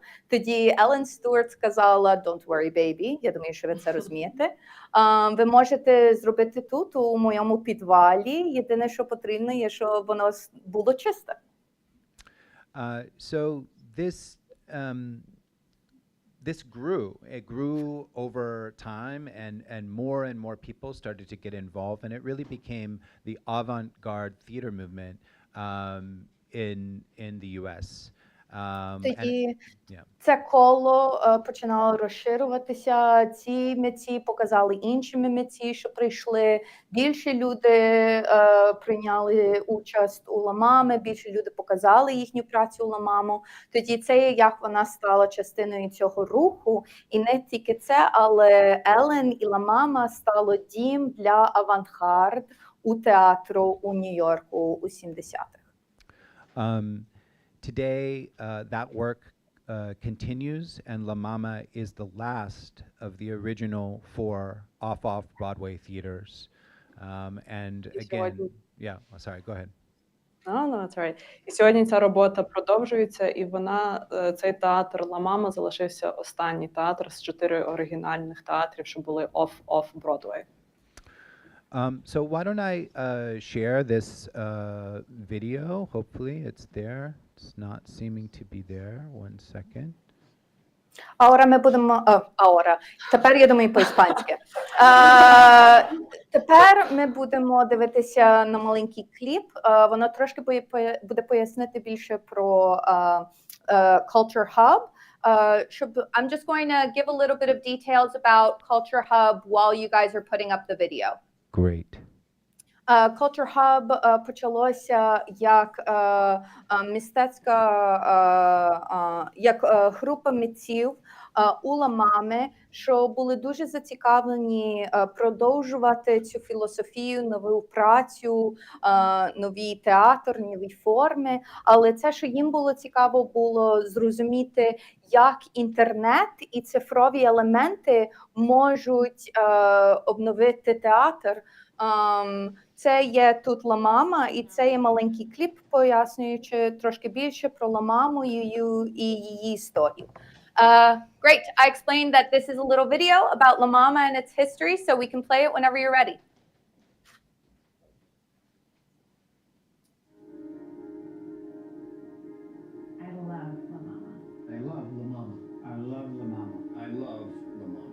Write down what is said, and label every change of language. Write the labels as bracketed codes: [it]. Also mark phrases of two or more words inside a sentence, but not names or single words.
[uk] Тоді Елен Стюарт сказала [en] «Don't worry, baby». [uk] Я думаю, що ви це розумієте. Ви можете зробити тут, у моєму підвалі. Єдине, що потрібно, є, щоб воно було чисте. [en] So this grew. It grew over time, and more people started to get involved, and it really became the avant-garde theater movement in the U.S. [uk] Тоді це коло починало розширюватися. Ці митці показали іншим митці, що прийшли. Більше люди прийняли участь у Ла Мами, більше люди показали їхню працю у Ла Маму. Тоді це як вона стала частиною цього руху. І не тільки це, але Елен і Ла Мама стало дім для авангард у театру у Нью-Йорку у 70-х. [en] Today, that work continues, and La Mama is the last of the original 4 off Broadway theaters. And again, sorry, go ahead. No, that's right. [uk] І сьогодні ця робота продовжується, і цей театр Ла Мама залишився останній театр з 4 оригінальних театрів, що були [en] off Broadway. So why don't I share this video? Hopefully it's there. It's not seeming to be there. 1 second. [uk] Ahora ми будемо, тепер я думаю по-іспанськи. Тепер ми будемо дивитися на маленький кліп. Воно трошки буде пояснити більше про CultureHub. [en] I'm just going to give a little bit of details about CultureHub while you guys are putting up the video. Great. [uk] CultureHub почалося як мистецька, як група митців у Ламами, що були дуже зацікавлені продовжувати цю філософію, нову працю, новий театр, нові форми. Але це, що їм було цікаво, було зрозуміти, як інтернет і цифрові елементи можуть обновити театр. Це є тут Ламама, і це є маленький кліп, пояснюючи трошки більше про Ламаму і її історію. [en] Great, I explained that this is a little video about La Mama and its history, so we can play it whenever you're ready. I love La Mama. I love La Mama. I love La Mama. I love La Mama.